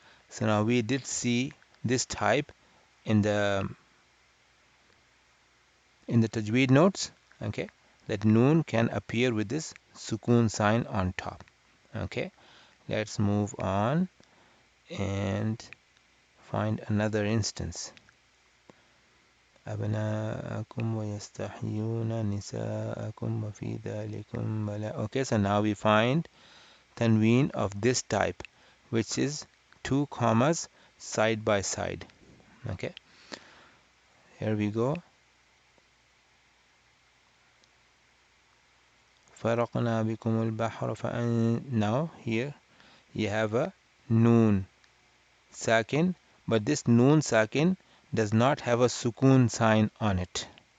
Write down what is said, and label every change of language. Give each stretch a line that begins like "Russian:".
English: So now we did see this type in the tajweed notes, okay, that noon can appear with this sukoon sign on top. Okay, let's move on and find another instance.
Arabic: أبناءكم ويستحيون نساءكم وفي ذلكم بلاء.
English: Okay, so now we find tanween of this type, which is two commas side by side. Okay, here we go.
Arabic: فرقنا بكم البحر
English: now here you have a noon sakin, but this noon sakin does not have a sukoon sign on it.